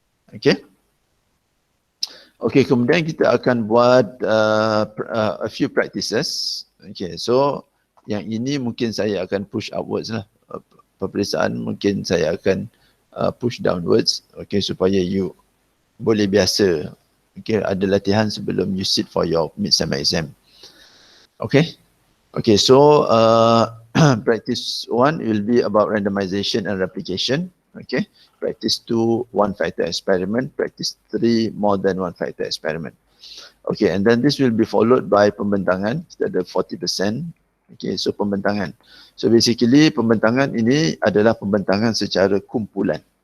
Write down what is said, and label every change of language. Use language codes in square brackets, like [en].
[ms] Okay. Okay, kemudian kita akan buat [en] a few practices. [ms] Okay, so yang ini mungkin saya akan [en] push upwards [ms] lah. Peperiksaan mungkin saya akan [en] push downwards. [ms] Okay, supaya you boleh biasa. [en] Okay, [ms] ada latihan sebelum [en] you sit for your mid-sem exam. Okay. Okay, so practice 1 will be about randomization and replication. Okay. Practice 2, one factor experiment. Practice 3, more than one factor experiment. Okay, and then this will be followed by pembentangan. [ms] Kita ada 40%. Okay, so pembentangan. So basically pembentangan ini adalah pembentangan secara kumpulan.